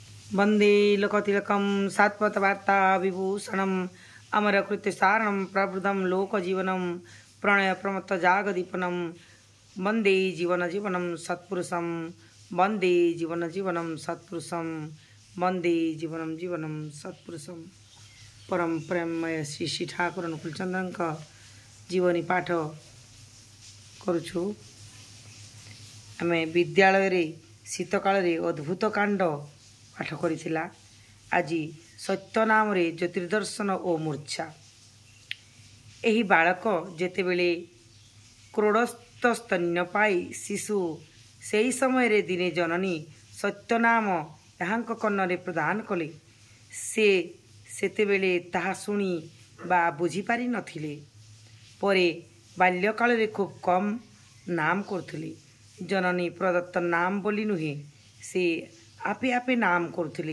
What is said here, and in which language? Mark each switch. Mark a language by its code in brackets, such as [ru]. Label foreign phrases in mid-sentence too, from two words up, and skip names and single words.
[sa] वंदे लोकतिलकं सात्वतवार्ता विभूषणम् अमरकृत्यसारणं प्रबुद्धं लोकजीवनं प्रणयप्रमत्तजागदीपनं वंदे जीवनजीवनं सत्पुरुषं वंदे जीवनजीवनं सत्पुरुषं वंदे जीवनं सत्पुरुषं [or] ପରମ ପ୍ରେମମୟ ଶ୍ରୀ ଶ୍ରୀ ଠାକୁର ଅନୁକୂଳଚନ୍ଦ୍ର ଜୀବନୀ ପାଠ କରୁଛୁ। ଆମ ବିଦ୍ୟାଳୟ ଶୀତକାଳ ଅଦ୍ଭୁତ କାଣ୍ଡ ପାଠ କରିଥିଲା। ଆଜ ସତ୍ୟ ନାମ ରେ ଜ୍ୟୋତିର୍ଦର୍ଶନ ଓ ମୂର୍ଚ୍ଛା। ଏହି ବାଳକ ଯେତେବେଳେ କ୍ରୋଡ଼ସ୍ଥ ସ୍ତନ୍ୟ ପାୟୀ ଶିଶୁ ସେହି ସମୟ ରେ ଦିନେ ଜନନୀ ସତ୍ୟ ନାମ ଏହାଙ୍କ କର୍ଣ୍ଣରେ ପ୍ରଦାନ କଲେ। ସେ ସେତେବେଳେ ତାହା ଶୁଣି ବା ବୁଝି ପାରି ନଥିଲେ। ପରେ ବାଲ୍ୟକାଳ ରେ ଖୁବ କମ ନାମ କରୁଥିଲେ। ଜନନୀ ପ୍ରଦତ୍ତ ନାମ ବୋଲି ନୁହେଁ, ସେ ଆପେ ଆପେ ନାମ କରୁଥିଲେ।